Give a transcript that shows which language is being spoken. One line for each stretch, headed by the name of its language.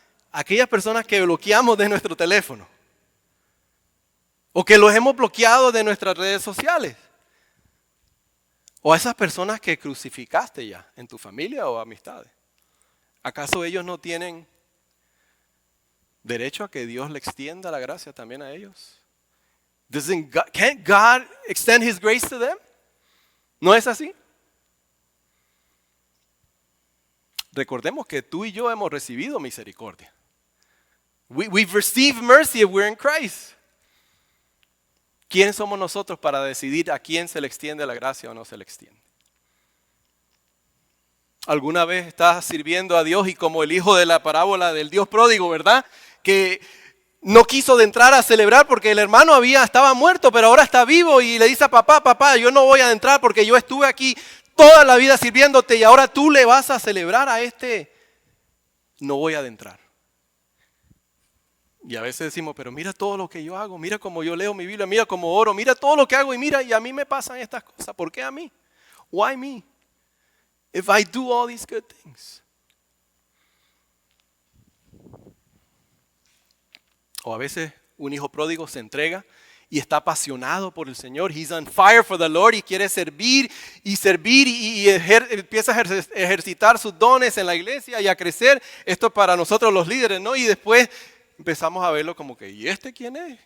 Spanish: Aquellas personas que bloqueamos de nuestro teléfono. O que los hemos bloqueado de nuestras redes sociales. O a esas personas que crucificaste ya en tu familia o amistades. ¿Acaso ellos no tienen derecho a que Dios le extienda la gracia también a ellos?
English: Can't God extend His grace to them?
Spanish: ¿No es así? Recordemos que tú y yo hemos recibido misericordia.
English: We've received mercy if we're in Christ.
Spanish: ¿Quién somos nosotros para decidir a quién se le extiende la gracia o no se le extiende? ¿Alguna vez estás sirviendo a Dios y como el hijo de la parábola del Dios pródigo, ¿verdad? Que no quiso de entrar a celebrar porque el hermano estaba muerto, pero ahora está vivo y le dice a papá, yo no voy a entrar porque yo estuve aquí toda la vida sirviéndote y ahora tú le vas a celebrar a este. No voy a adentrar. Y a veces decimos, pero mira todo lo que yo hago, mira cómo yo leo mi Biblia, mira cómo oro, mira todo lo que hago y a mí me pasan estas cosas. ¿Por qué a mí?
English: Why me? If I do all these good things.
Spanish: O a veces un hijo pródigo se entrega y está apasionado por el Señor.
English: He's on fire for the Lord
Spanish: y quiere servir y empieza a ejercitar sus dones en la iglesia y a crecer. Esto es para nosotros los líderes, ¿no? Y después empezamos a verlo como que, ¿y este quién es?